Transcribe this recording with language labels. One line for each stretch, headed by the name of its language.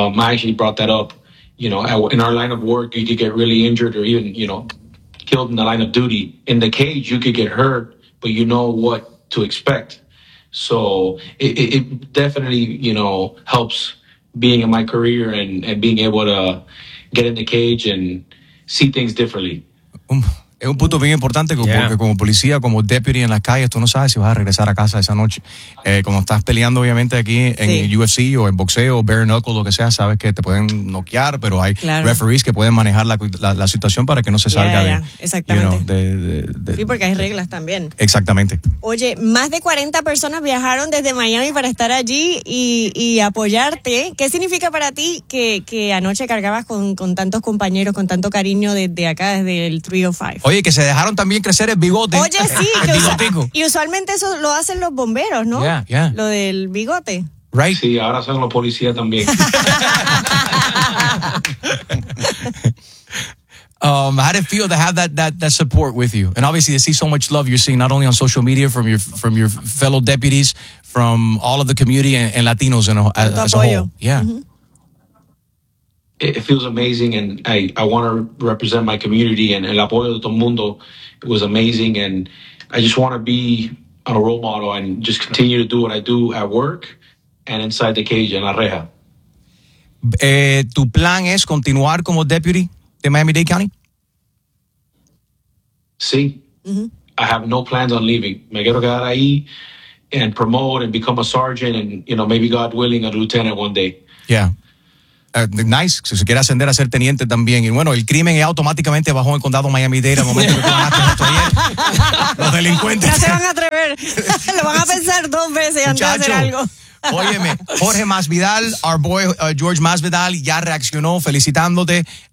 English: I actually brought that up. You know, in our line of work, you could get really injured or even, you know, killed in the line of duty. In the cage, you could get hurt, but you know what to expect. So it definitely, you know, helps being in my career and being able to get in the cage and see things differently.
Spanish: Es un punto bien importante porque como policía, como deputy en las calles, tú no sabes si vas a regresar a casa esa noche. Cuando estás peleando, obviamente, aquí en UFC o en boxeo o bare knuckle, lo que sea, sabes que te pueden noquear, pero hay referees que pueden manejar la situación para que no se salga de... Exactamente.
English: You know,
Spanish: sí, porque hay reglas también. Exactamente. Oye, más de 40 personas viajaron desde Miami para estar allí y apoyarte. ¿Qué significa para ti que anoche cargabas con tantos compañeros, con tanto cariño desde acá, desde el 305? Oye, que se dejaron también crecer el bigote. Oye, sí. El bigotico. Y usualmente eso lo hacen los bomberos, ¿no?
English: Yeah.
Spanish: Lo del bigote.
English: Right.
Spanish: Sí, ahora son los policías también.
English: How did it feel to have that support with you? And obviously to see so much love you're seeing not only on social media from your fellow deputies, from all of the community and Latinos as a whole.
Spanish: Apoyo.
English: Yeah. Mm-hmm. It feels amazing, and I want to represent my community, and
Spanish: el apoyo de todo el mundo
English: was amazing, and I just want to be a role model and just continue to do what I do at work and inside the cage in La Reja.
Spanish: ¿Tu plan es continuar como deputy de Miami-Dade County? Sí.
English: Mm-hmm. I have no plans on leaving.
Spanish: Me quiero quedar ahí
English: and promote and become a sergeant and, you know, maybe God willing, a lieutenant one day. Yeah.
Spanish: Nice, si se quiere ascender a ser teniente también. Y bueno, el crimen es automáticamente bajó en el condado Miami-Dade al momento que tomaste esto ayer. Los delincuentes. Ya se van a atrever. Lo van a pensar dos veces antes de hacer algo. Óyeme, Jorge Masvidal,
English: our boy
Spanish: George Masvidal, ya reaccionó felicitándote.